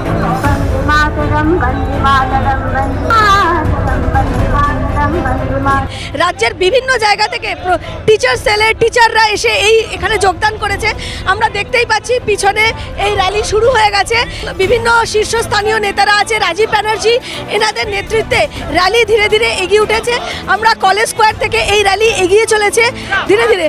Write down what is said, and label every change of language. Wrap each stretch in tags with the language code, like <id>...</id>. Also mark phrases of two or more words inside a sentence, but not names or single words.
<sa>मातरम वंदे मातरम वंदे मातरम वंदे मातरम वंदे मातरम।</sa> <bn>রাজ্যের বিভিন্ন জায়গা থেকে টিচার সেলের টিচাররা এসে এখানে যোগদান করেছে। আমরা দেখতেই পাচ্ছি পিছনে এই র্যালি শুরু হয়ে গেছে। বিভিন্ন শীর্ষস্থানীয় নেতারা আছে, রাজীব ব্যানার্জি, এনাদের নেতৃত্বে র্যালি ধীরে ধীরে এগিয়ে উঠেছে। আমরা কলেজ স্কোয়ার থেকে এই র্যালি এগিয়ে চলেছে ধীরে ধীরে।</bn>